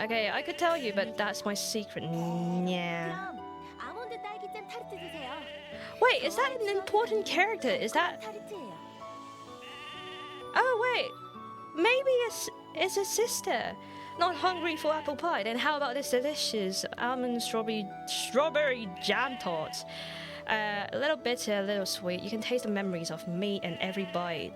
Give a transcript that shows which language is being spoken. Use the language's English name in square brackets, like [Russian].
[English] Okay, I could tell you, but that's my secret. Yeah. [Korean] 그럼 아몬드 딸기잼 타르트 드세요. [English] Wait, is that an important character? Is that? [Korean] 타르트예요. [English] Oh wait, maybe it's a sister. Not hungry for apple pie? Then how about this delicious almond strawberry jam tarts? A little bitter, a little sweet. You can taste the memories of me and every bite.